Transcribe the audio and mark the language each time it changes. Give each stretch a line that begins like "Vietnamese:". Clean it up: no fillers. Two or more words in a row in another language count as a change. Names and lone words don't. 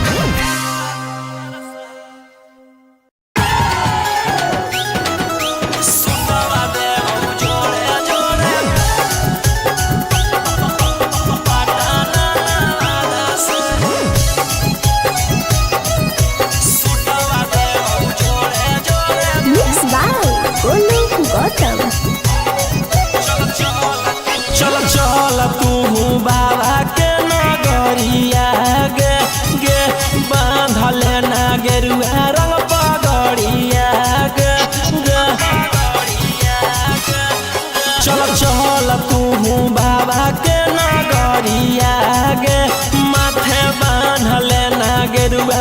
Angika: सुतवा देव जोड़े जोड़े पटाना दास सुतवा देव जोड़े जोड़े
English: Mixed by Golu Gautam.
Angika: चल चल तू बाबा के नगरिया गे गे बांधले ना गेरुआ रंग पगड़िया गे गे चल चल तू बाबा के नगरिया गे माथे बांधले ना गेरुआ